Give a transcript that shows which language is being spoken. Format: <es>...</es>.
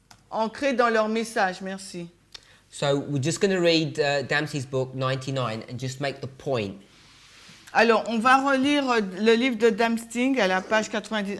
<fr>Ancrée dans leur message, merci.</fr> <en>So we're just going to read Dempsey's book 99 and just make the point.</en> <fr>Alors, on va relire le livre de Dempsey à la page 90.</fr>